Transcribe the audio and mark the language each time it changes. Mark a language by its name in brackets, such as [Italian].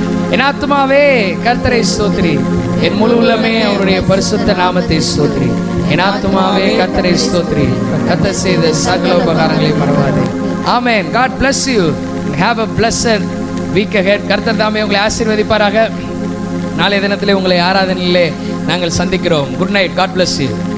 [Tamil] என் ஆத்துமாவே கர்த்தரை ஸ்தோத்திரி, என் முழு உள்ளமே அவருடைய பரிசுத்த நாமத்தை ஸ்தோத்திரி. என் ஆத்துமாவே கர்த்தரை ஸ்தோத்திரி, கர்த்தர் செய்த சகல உபகாரங்களை மறவாதே. [English] ஆமென். God bless you. Have a blessed week ahead. [Tamil] கர்த்தர் தாமே உங்களை ஆசீர்வதிப்பாராக. நாளைய தினத்திலே உங்களை ஆராதனையிலே நாங்கள் சந்திக்கிறோம். [English] Good night. God bless you.